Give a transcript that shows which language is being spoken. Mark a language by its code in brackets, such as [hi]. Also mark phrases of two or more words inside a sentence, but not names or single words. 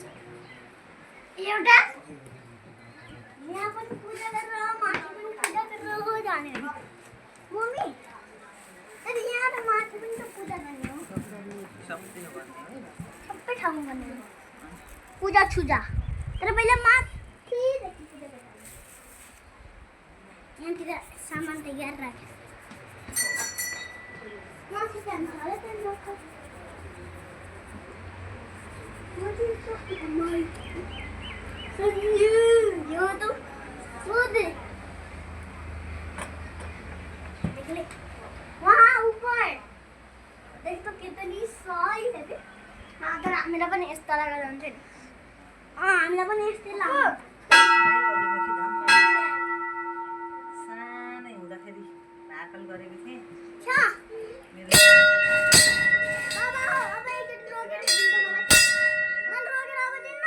[ne] एउटा यहाँ पनि पूजा गरेर माथि पनि पूजा गरेर जाने हो मम्मी तर यहाँ त माथि पनि त पूजा गर्ने हो सबै ठाउँमा गर्ने हो पूजा छुजा तर पहिला माथिदेखि पूजा गर्ने यहाँतिर सामान तयार राखेँ माथि जान्छ होला त्यहाँदेखि [hi] यो तो खुद देख ले वहाँ ऊपर देख तो कितनी सही है बे हाँ [ne] तर हामीलाई पनि यस्तो लगाएर जान्छ नि हामीलाई पनि यस्तै लाग्छ सानै हुँदाखेरि भाकल गरेको थिएँ छ मेरो बाबा अब एकचोटि रोकेर दिन्छ मलाई मन रोकेर अब दिन्न